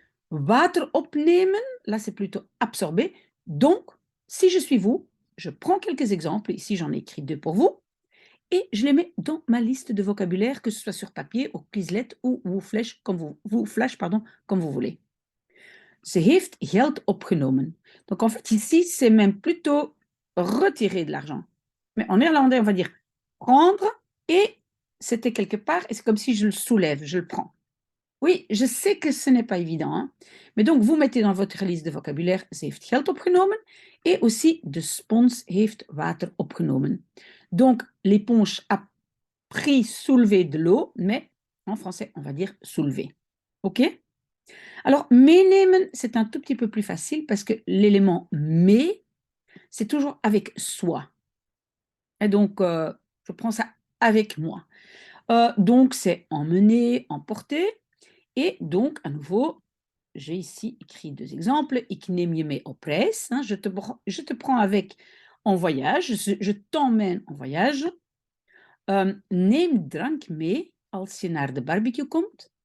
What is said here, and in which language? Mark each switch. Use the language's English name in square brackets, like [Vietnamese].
[Dutch] Water opnemen, [French] là c'est plutôt absorber. Donc, si je suis vous, je prends quelques exemples, ici j'en ai écrit deux pour vous, et je les mets dans ma liste de vocabulaire, que ce soit sur papier, au Quizlet ou flash, comme vous voulez. [Dutch] Ze heeft geld opgenomen. [French] Donc en fait, ici, c'est même plutôt retirer de l'argent. Mais en néerlandais, on va dire prendre et c'était quelque part, et c'est comme si je le soulève, je le prends. Oui, je sais que ce n'est pas évident, hein. Mais donc vous mettez dans votre liste de vocabulaire, [Dutch] ze heeft geld opgenomen, [French] et aussi [Dutch] de spons heeft water opgenomen. [French] Donc l'éponge a pris, soulevé de l'eau, mais en français, on va dire soulever. OK? Alors, meenemen, c'est un tout petit peu plus facile parce que l'élément mais, c'est toujours avec soi. Et donc, je prends ça avec moi. Donc, c'est emmener, emporter. Et donc, à nouveau, j'ai ici écrit deux exemples. [Dutch] Ik neem je mee op reis. [French] Hein, je te prends avec en voyage. Je t'emmène en voyage. [Dutch] Neem drank mee als je naar de barbecue komt.